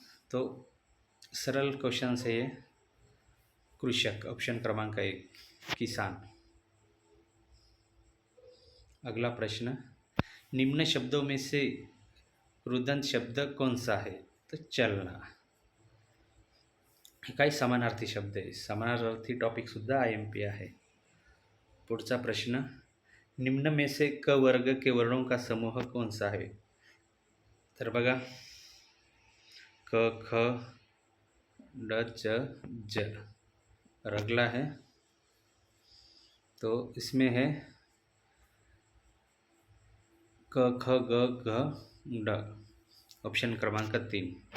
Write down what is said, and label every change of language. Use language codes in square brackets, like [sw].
[hi] तो सरल क्वेश्चन है ये, कृषक, ऑप्शन क्रमांक 1 किसान. अगला प्रश्न, निम्न शब्दों में से रुदंत शब्द कौन सा है? तो चलना. [mr] हे काही समानार्थी शब्द आहे, समानार्थी टॉपिकसुद्धा IMP आहे. पुढचा प्रश्न, [hi] निम्न में से क वर्ग के वर्णों का समूह कौन सा है? [mr] तर बघा, [hi] क ख ड च ज, और अगला है, तो इसमें है क ख ग घ ड, ऑप्शन क्रमांक 3.